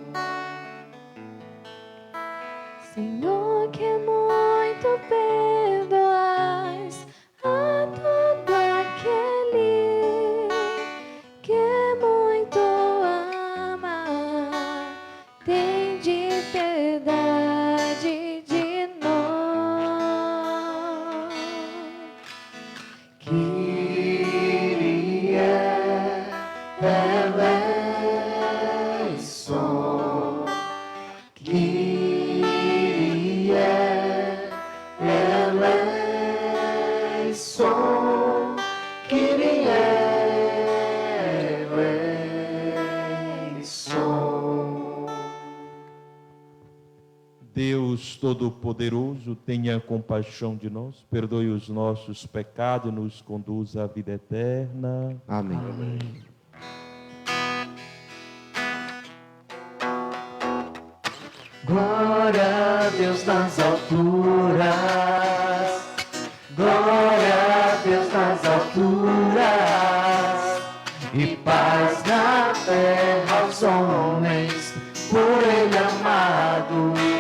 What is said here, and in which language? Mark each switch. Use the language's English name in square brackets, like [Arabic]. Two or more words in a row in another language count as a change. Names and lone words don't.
[Portuguese] Senhor, que muito perdoais a todo aquele que muito ama. Tende piedade de nós. [Greek] Κύριε ελέησον, Κύριε ελέησον, Κύριε ελέησον. [Portuguese] Deus Todo-Poderoso, tenha compaixão de nós, perdoe os nossos pecados e nos conduza à vida eterna. Amém. Glória a Deus nas alturas, glória a Deus nas alturas, e paz na terra aos homens, por Ele amado.